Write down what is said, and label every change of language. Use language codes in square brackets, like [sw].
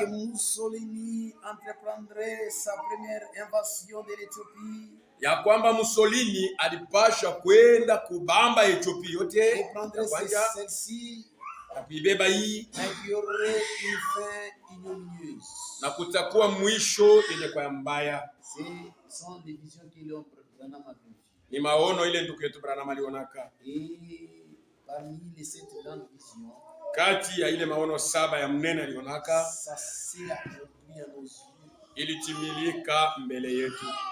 [fr] que Mussolini entreprendrait sa première invasion de l'Éthiopie. [sw] Ya kwamba Mussolini alipashwa kwenda kubamba Ethiopia yote [fr] Et prendrait celle-ci. [sw] na kuibeba hii, [fr] Mais il y aurait une fin ignominieuse. [sw] na kutakuwa mwisho yenye kwa mbaya. [fr] Ce sont des visions que l'homme Branham a vues. [sw] Ni maono ile ndugu yetu Branham alionaka. [fr] Et parmi les 7 grandes visions, [sw] Kati ya ile maono 7 ya mnene alionaka, [fr] ça s'est accompli à nos yeux. [sw] ilitimilika mbele yetu.